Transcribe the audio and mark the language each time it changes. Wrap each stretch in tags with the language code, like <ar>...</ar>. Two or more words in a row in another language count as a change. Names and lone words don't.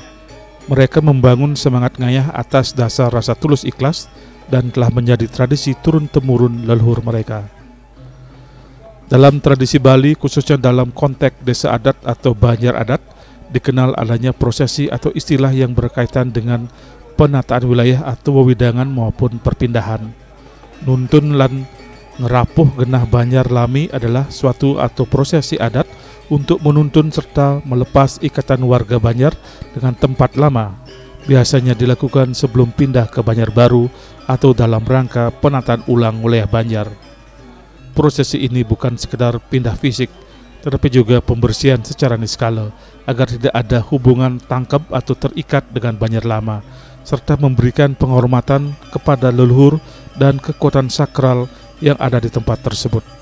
<id>Mereka membangun semangat ngayah atas dasar rasa tulus ikhlas dan telah menjadi tradisi turun-temurun leluhur mereka. Dalam tradisi Bali, khususnya dalam konteks desa adat atau banjar adat, dikenal adanya prosesi atau istilah yang berkaitan dengan penataan wilayah atau wewidangan maupun perpindahan.</id> <ban>Nuntun lan ngerapuh genah banjar lami</ban> <id>adalah suatu atau prosesi adat untuk menuntun serta melepas ikatan warga Banjar dengan tempat lama. Biasanya dilakukan sebelum pindah ke Banjar baru atau dalam rangka penataan ulang wilayah Banjar. Prosesi ini bukan sekedar pindah fisik, tetapi juga pembersihan secara niskala agar tidak ada hubungan tangkap atau terikat dengan Banjar lama, serta memberikan penghormatan kepada leluhur dan kekuatan sakral yang ada di tempat tersebut.</id>